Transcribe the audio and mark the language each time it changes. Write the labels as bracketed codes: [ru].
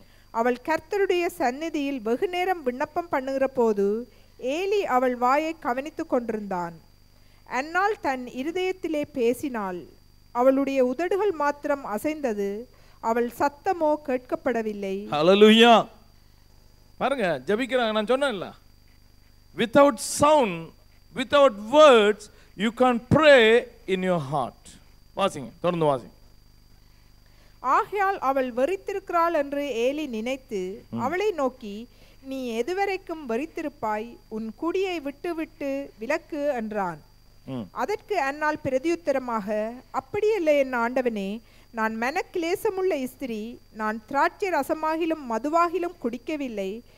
[ta] அவள் கர்த்தருடைய சந்நிதியில் வெகு நேரம் விண்ணப்பம் பண்ணுகிற போது ஏலி அவள் வாயை கவனித்து கொண்டிருந்தான். அன்னாள் தன் இருதயத்திலே பேசினாள். அவளுடைய உதடுகள் மாத்திரம் அசைந்தது, அவள் சத்தமோ கேட்கப்படவில்லை. ஹல்லேலூயா. பாருங்க, ஜெபிக்கிறாங்க. நான் சொன்னேன்ல, [en] without sound, without words, you can't pray in your heart. [ta] வாசிங்க, தொடர்ந்து வாசிங்க. ஆகையால் அவள் வெறித்திருக்கிறாள் என்று ஏலி நினைத்து அவளை நோக்கி, நீ எதுவரைக்கும் வெறித்திருப்பாய்? உன் குடியை விட்டு விட்டு விலக்கு என்றான். அதற்கு அன்னாள் பிரதியுத்தரமாக, அப்படியல்ல என் ஆண்டவனே, நான் மனக்கிலேசமுள்ள ஸ்திரீ, நான் திராட்சை ரசமாகிலும் மதுவாகிலும் குடிக்கவில்லை.